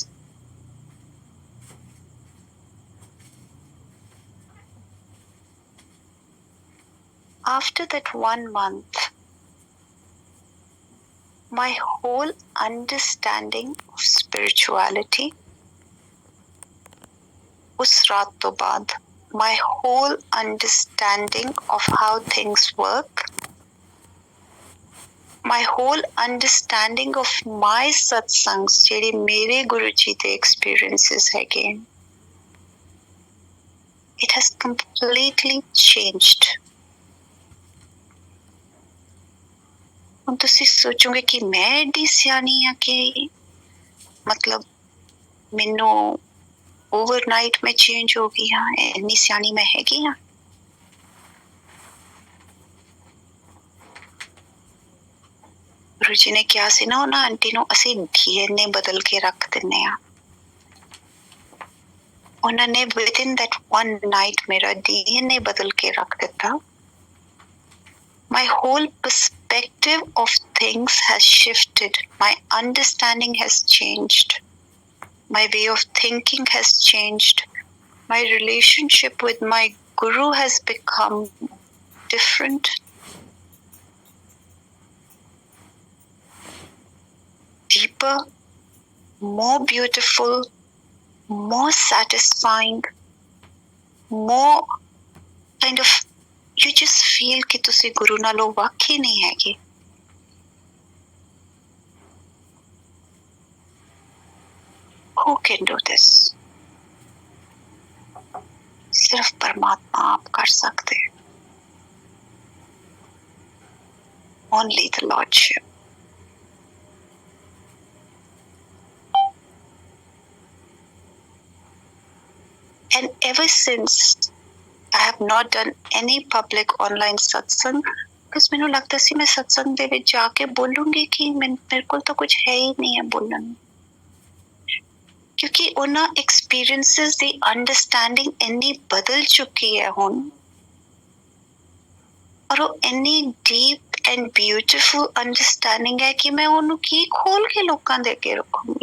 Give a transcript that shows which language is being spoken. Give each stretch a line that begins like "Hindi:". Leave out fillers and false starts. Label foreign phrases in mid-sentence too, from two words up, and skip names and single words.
English: After that 1 month, my whole understanding of spirituality,
Punjabi: ਉਸ ਰਾਤ ਤੋਂ ਬਾਅਦ,
English: my whole understanding of how things work, my whole understanding of my satsangs,
Punjabi: ਜਿਹੜੇ ਮੇਰੇ ਗੁਰੂ ਜੀ ਦੇ experiences ਹੈਗੇ,
English: it has completely changed.
Punjabi: ਹੁਣ ਤੁਸੀਂ ਸੋਚੋਗੇ ਕਿ ਮੈਂ ਐਡੀ ਸਿਆਣੀ ਆ ਕਿ ਮਤਲਬ ਮੈਨੂੰ overnight ਮੈਂ change ਹੋ ਗਈ ਹਾਂ, ਇੰਨੀ ਸਿਆਣੀ ਮੈਂ ਹੈਗੀ ਹਾਂ. ਗੁਰੂ ਜੀ ਨੇ ਕਿਹਾ ਸੀ ਨਾ ਉਹਨਾਂ ਆਂਟੀ ਨੂੰ, ਅਸੀਂ DNA ਬਦਲ ਕੇ ਰੱਖ ਦਿੰਨੇ ਆ. ਉਹਨਾਂ ਨੇ
English: within that one night
Punjabi: ਮੇਰਾ DNA ਬਦਲ ਕੇ ਰੱਖ ਦਿੱਤਾ.
English: My whole perspective of things has shifted. My understanding has changed. My way of thinking has changed. My relationship with my Guru has become different. Deeper, more beautiful, more satisfying, more kind of, you just feel
Punjabi: ਕਿ ਤੁਸੀ ਗੁਰੂ ਨਾਲੋਂ ਵਾਕਈ ਨਹੀਂ ਹੈਗੇ.
English: Who can do this?
Hindi: सिर्फ परमात्मा आप कर सकते हैं.
English: only the Lordship. And ever since, I have not done any public online satsang because
Punjabi: ਮੈਨੂੰ ਲੱਗਦਾ ਸੀ ਮੈਂ ਸਤਸੰਗ ਦੇ ਵਿੱਚ ਜਾ ਕੇ ਬੋਲੂੰਗੀ ਕਿ ਮੇਰੇ ਕੋਲ ਤਾਂ ਕੁਝ ਹੈ ਹੀ ਨਹੀਂ ਹੈ ਬੋਲਣ ਨੂੰ, ਕਿਉਂਕਿ ਉਹਨਾਂ ਐਕਸਪੀਰੀਐਂਸਿਸ ਦੀ ਅੰਡਰਸਟੈਂਡਿੰਗ ਇੰਨੀ ਬਦਲ ਚੁੱਕੀ ਹੈ ਹੁਣ, ਔਰ ਉਹ ਇੰਨੀ
English: deep and beautiful understanding
Punjabi: ਹੈ ਕਿ ਮੈਂ ਉਹਨੂੰ ਕੀ ਖੋਲ ਕੇ ਲੋਕਾਂ ਦੇ ਅੱਗੇ ਰੱਖੂੰਗੀ.